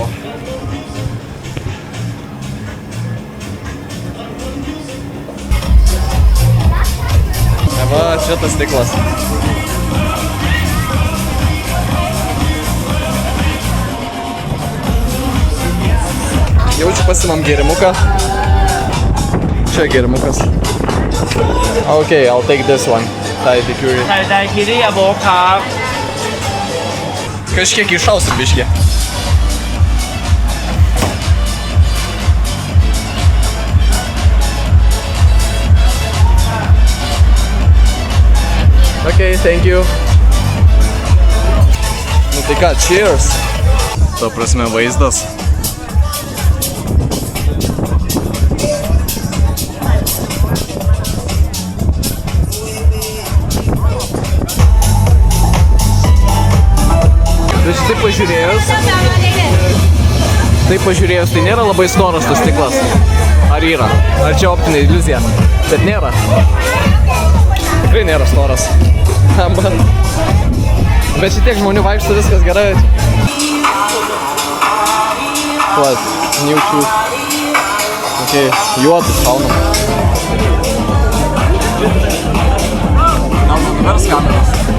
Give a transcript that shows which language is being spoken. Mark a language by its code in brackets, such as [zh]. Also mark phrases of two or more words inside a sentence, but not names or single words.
[lt] Va, šitas stiklas. Jaučiu pasimam gėrimuką. Čia gėrimukas. [en] Okay, I'll take this one. Thai daiquiri. Thai daiquiri avocado. [lt] Kažkiek iššausim biškį. [en] Okay, thank you. [lt] Nu tai ką, cheers. Ta prasme vaizdas. Bet štai pažiūrėjus, tai nėra labai storas tas stiklas. Ar yra? Ar čia optinė iliuzija? Bet nėra. Tikrai nėra storas. Bet šitiek žmonių vaikšto, viskas gerai. [en] What? New shoes. [lt] Okay, juodus šaunam. Gal nuvers kameras.